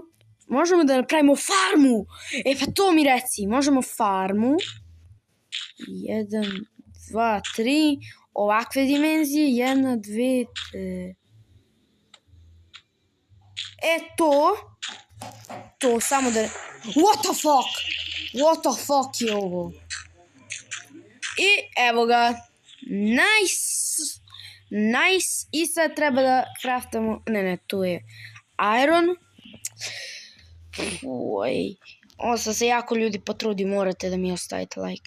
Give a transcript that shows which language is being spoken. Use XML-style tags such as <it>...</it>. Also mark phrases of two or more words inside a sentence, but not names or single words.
<sr>Možemo da napravimo farmu. Pa to mi reci. Možemo farmu. 1, 2, 3. Ovakve dimenzije. 1, 2, 3. To samo da...</sr> <en>What the fuck</en> <sr>je ovo? I evo ga. Nice. I sad treba da craftamo... Ne, tu je iron. Ovo sam se jako ljudi potrudi, morate da mi ostavite like.</sr>